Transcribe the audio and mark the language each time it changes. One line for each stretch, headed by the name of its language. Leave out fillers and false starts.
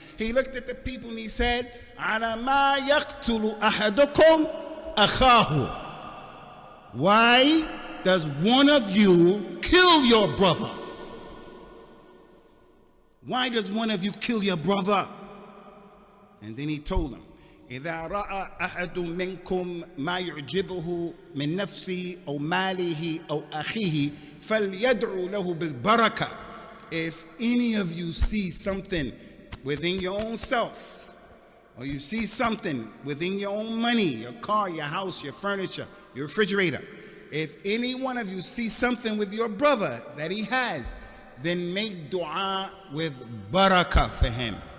English: He looked at the people and he said,
Arabic: Ala ma yaqtulu ahadukum akhahu.
English: Why does one of you kill your brother? Why does one of you kill your brother? And then he told them,
Arabic: إذا رأى أحد منكم ما يعجبه من نفسه أو ماله أو أخيه فليدعو له بالبركة.
English: If any of you see something within your own self, or you see something within your own money, your car, your house, your furniture, your refrigerator, if any one of you see something with your brother that he has, then make dua with barakah for him.